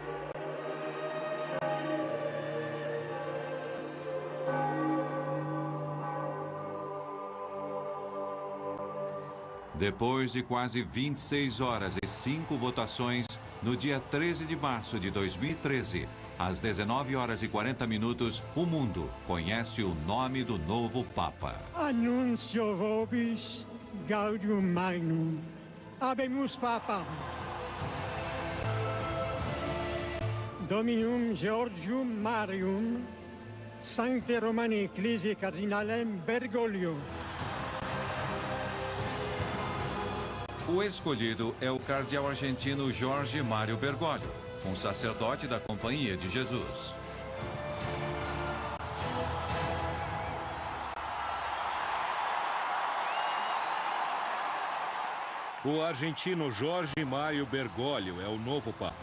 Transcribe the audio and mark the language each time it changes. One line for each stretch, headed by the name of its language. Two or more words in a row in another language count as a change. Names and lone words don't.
Portuguese: Depois de quase 26 horas e 5 votações, no dia 13 de março de 2013, às 19 horas e 40 minutos, o mundo conhece o nome do novo Papa.
Latin: Annuncio vobis gaudium magnum. Habemus Papa. Dominum Georgium Marium, Sancte Romani Ecclesiae Cardinalem Bergoglio.
Portuguese: O escolhido é o cardeal argentino Jorge Mário Bergoglio, um sacerdote da Companhia de Jesus. O argentino Jorge Mário Bergoglio é o novo Papa.